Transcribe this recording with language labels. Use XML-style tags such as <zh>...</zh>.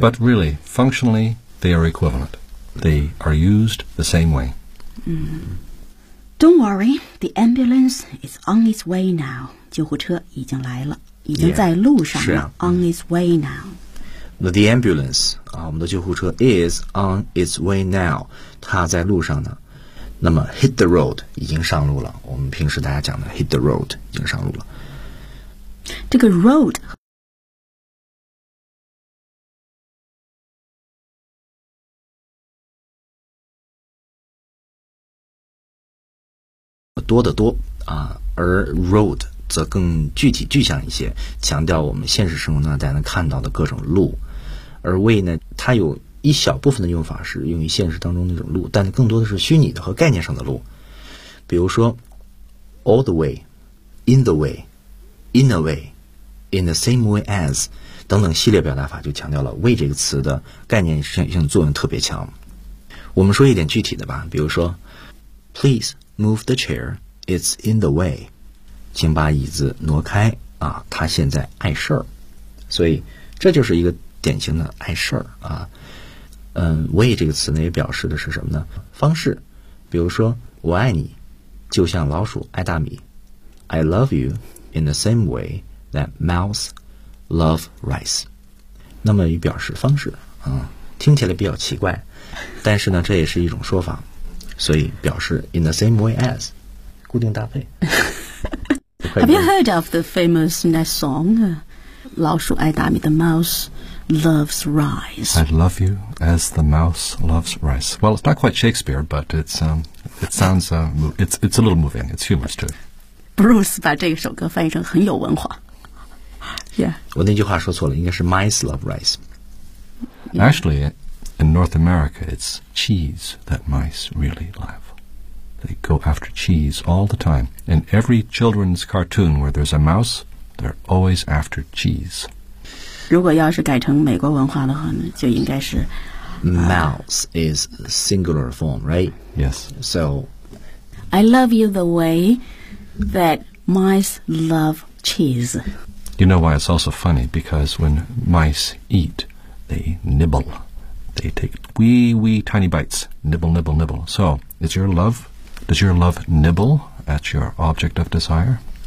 <en>But really, functionally, they are equivalent. They are used the same way. Mm. Don't worry, the ambulance is on its way now.</en> <zh>救护车已经来了，已经在路上了。</zh> <en>Yeah, on its way now. The ambulance,</en> <zh>我们的救护车</zh> <en>is on its way now.</en> <zh>它在路上呢。那么</zh> <en>hit the road</en> <zh>已经上路了，我们平时大家讲的 hit the road 已经上路了。这个 road 多得多啊，而 road 则更具体具象一些，强调我们现实生活中大家能看到的各种路。而 way 呢，它有一小部分的用法是用于现实当中那种路，但更多的是虚拟的和概念上的路。比如说</zh> <en>all the way, in the way, in a way, in the same way as</en> <zh>等等系列表达法，就强调了 way 这个词的概念性作用特别强。我们说一点具体的吧，比如说</zh> <en>please move the chair, it's in the way,</en> <zh>请把椅子挪开啊，他现在碍事儿。所以这就是一个典型的碍事儿啊。 way 这个词呢也表示的是什么呢？方式。比如说我爱你就像老鼠爱大米，</zh> <en>I love you in the same way that mouse love rice，</en> <zh>那么也表示方式啊，听起来比较奇怪，但是呢这也是一种说法，所以表示 in the same way as 固定搭配。</zh> <en>Have you heard of the famous nest song</en> <zh>老鼠爱大米</zh> <en>the mouse loves rice. I love you as the mouse loves rice. Well, it's not quite Shakespeare, but it's a little moving. It's humorous too.</en> <zh>Bruce 把这首歌翻译成很有文化。</zh> <en>Yeah.</en> <zh>我那句话说错了，应该是</zh> <en>mice love rice. Actually, in North America, it's cheese that mice really love. They go after cheese all the time. In every children's cartoon where there's a mouse, they're always after cheese.</en> <zh>如果要是改成美国文化的话呢，就应该是</zh> <en>Mouse is singular form, right? Yes. So I love you the way that mice love cheese. You know why it's also funny? Because when mice eat, they nibble. They take wee, wee tiny bites. Nibble, nibble, nibble. So is your love, does your love nibble at your object of desire?</en>